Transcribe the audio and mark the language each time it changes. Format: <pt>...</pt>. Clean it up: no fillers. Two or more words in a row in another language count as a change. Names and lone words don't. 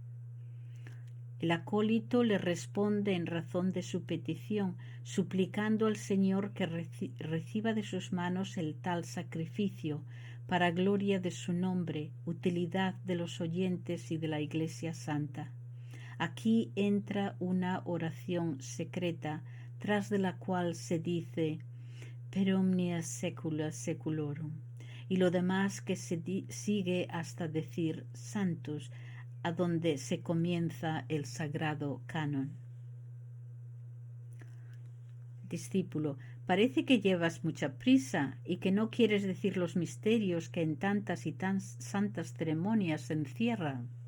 <es>El acólito le responde en razón de su petición, suplicando al Señor que reciba de sus manos el tal sacrificio, para gloria de su nombre, utilidad de los oyentes y de la Iglesia Santa. Aquí entra una oración secreta, tras de la cual se dice:</es> <la>per omnia secula seculorum.</la> <es>Y lo demás que sigue hasta decir santos, a donde se comienza el sagrado canon. Discípulo, parece que llevas mucha prisa y que no quieres decir los misterios que en tantas y tan santas ceremonias se encierran.</es>